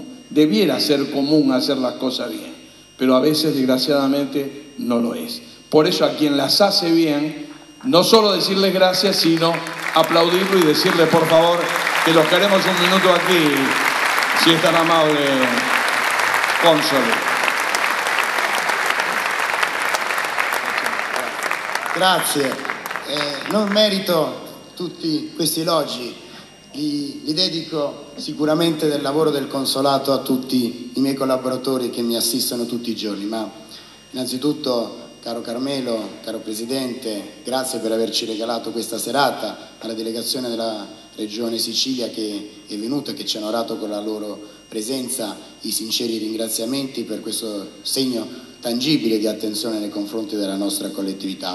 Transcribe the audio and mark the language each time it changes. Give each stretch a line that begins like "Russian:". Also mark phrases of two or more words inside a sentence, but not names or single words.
Spanish: Debiera ser común hacer las cosas bien, pero a veces, desgraciadamente, no lo es. Por eso a quien las hace bien, no solo decirles gracias, sino aplaudirlo y decirle, por favor, que los queremos un minuto aquí, si es tan amable, cónsul.
Italian: Grazie. Non merito tutti questi elogi, li dedico sicuramente del lavoro del consolato a tutti i miei collaboratori che mi assistono tutti i giorni, ma innanzitutto, caro Carmelo, caro Presidente, grazie per averci regalato questa serata, alla delegazione della Regione Sicilia che è venuta, che ci ha onorato con la loro presenza, i sinceri ringraziamenti per questo segno tangibile di attenzione nei confronti della nostra collettività.